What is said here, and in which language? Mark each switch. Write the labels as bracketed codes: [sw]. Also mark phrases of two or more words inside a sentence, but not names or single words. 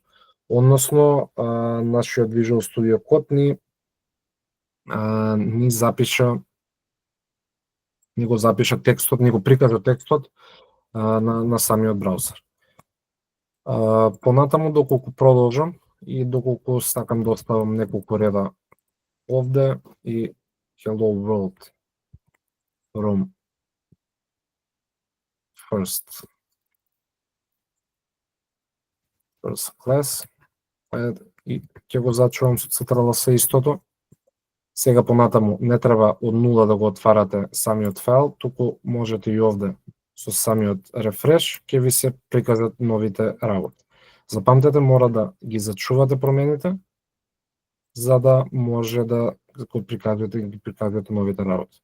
[mk] Односно, нашиот Visual Studio Code ни го запиша текстот, ни го прикажа текстот на самиот браузер. Понатаму, доколку продолжам и доколку сакам да оставам неколку реда овде и [en] Hello World from first class [mk] и ќе го зачувам со CTRL-S истото. Сега понатаму не треба од нула да го отварате самиот файл, туку можете и овде со самиот рефреш ќе ви се прикажат новите работи. Запамтете, мора да ги зачувате промените за да може да ги прикажете новите работи.